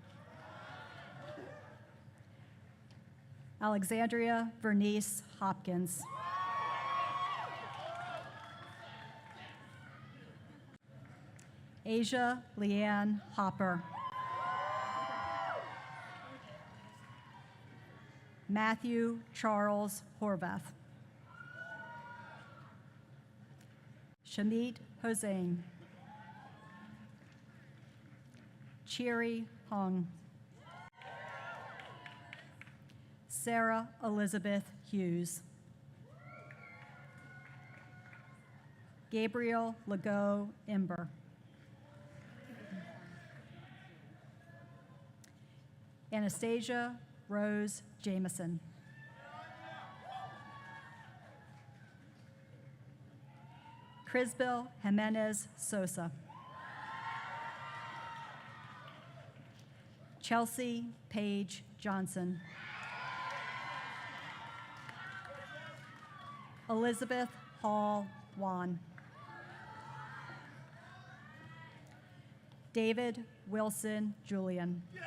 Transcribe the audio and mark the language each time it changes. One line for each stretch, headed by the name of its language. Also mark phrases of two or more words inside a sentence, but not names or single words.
English: Alexandria Vernice Hopkins. Asia Leanne Hopper. Matthew Charles Horvath. Shamit Hossein. Cheery Hong. Sarah Elizabeth Hughes. Gabriel Legault Imber. Anastasia Rose Jameson. Crisbel Jimenez Sosa. Chelsea Paige Johnson. Elizabeth Hall Wan. David Wilson Julian.